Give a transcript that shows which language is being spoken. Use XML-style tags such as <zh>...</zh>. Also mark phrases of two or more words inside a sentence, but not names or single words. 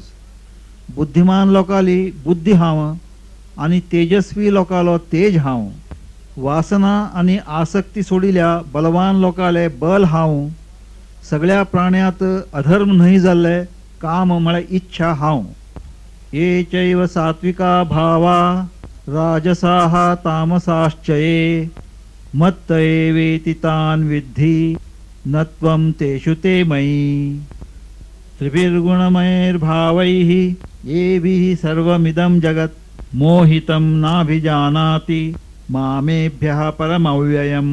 <kok>बुद्धिमान लोकाली बुद्धी हांव आणि तेजस्वी लोकालो तेज हांव। वासना आणि आसक्ती सोडिल्या बलवान लोकाले बल हांव। सगळ्या प्राण्यात अधर्म न्हय जाल्ले काम म्हळ्यार इच्छा हांव।</kok> <sa>ये चैव सात्विका भावा राजसाः तामसाश्चये मत्त एवेति तान् विद्धि न त्वं तेषु ते मयि। त्रिभिर्गुणमयैर्भावैः येभिः सर्वमिदं जगत् मोहितं नाभिजानाति मामेभ्यः परमव्ययम्।</sa>